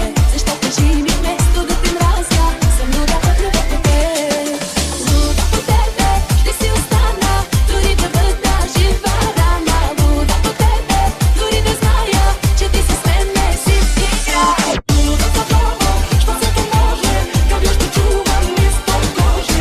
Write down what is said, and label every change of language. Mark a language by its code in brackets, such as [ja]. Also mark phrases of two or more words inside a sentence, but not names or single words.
[bg] Защо кажи ми вместо да те мразя, съм луда от любов по теб. Луда по тебе, ти си остана, дори да бъда жива рана. Луда по тебе, дори да зная, че ти си с мене си игра. [sr] Луда за тobom, što se to može, kad još te čuvam ispod kože.